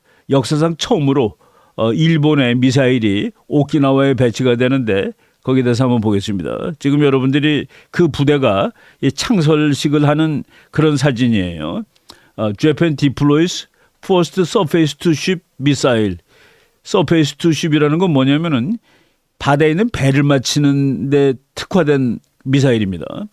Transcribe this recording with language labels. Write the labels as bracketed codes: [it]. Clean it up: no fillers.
[ko] 역사상 처음으로 일본의 미사일이 오키나와에 배치가 되는데 거기에 대해서 한번 보겠습니다. 지금 여러분들이 그 부대가 창설식을 하는 그런 사진이에요. [en] Japan deploys first surface to ship missile. [ko] 서페이스 투 쉽이라는 건 뭐냐면은 바다에 있는 배를 맞히는 데 특화된 미사일입니다.